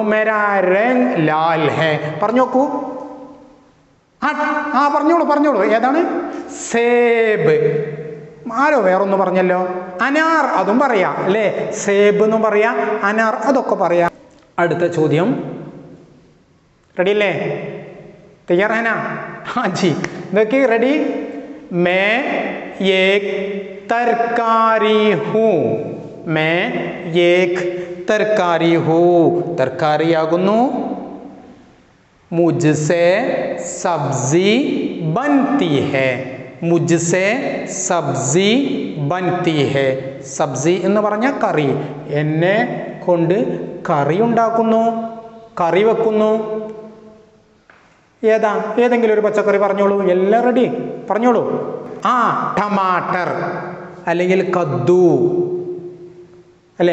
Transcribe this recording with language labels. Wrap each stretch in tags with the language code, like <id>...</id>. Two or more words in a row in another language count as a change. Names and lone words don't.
<hi>मेरा रंग लाल है.</hi> <ml>പറഞ്ഞു നോക്കൂ. പറഞ്ഞോളൂ. ഏതാണ്? സേബ്. ആരോ വേറൊന്ന് പറഞ്ഞല്ലോ. അനാർ. അതും പറയാം അല്ലേ? സേബ് എന്നും പറയാം, അനാർ അതൊക്കെ പറയാം. അടുത്ത ചോദ്യം. റെഡി അല്ലേ?</ml> <hi>तैयार है ना? जी देखिए. रेडी. मैं एक तरकारी हूँ. मैं एक तरकारी हूँ. तरकारी आगुनु. मुझसे सब्जी बनती है. मुझसे सब्जी बनती है.</hi> <ml>സബ്സി എന്ന് പറഞ്ഞാൽ കറി. എന്നെ കൊണ്ട് കറി ഉണ്ടാക്കുന്നു, കറി വെക്കുന്നു. ഏതാ? ഏതെങ്കിലും ഒരു പച്ചക്കറി പറഞ്ഞോളൂ. എല്ലാം റെഡി. പറഞ്ഞോളൂ. ടമാട്ടർ അല്ലെങ്കിൽ കദ്ദു അല്ലേ?</ml>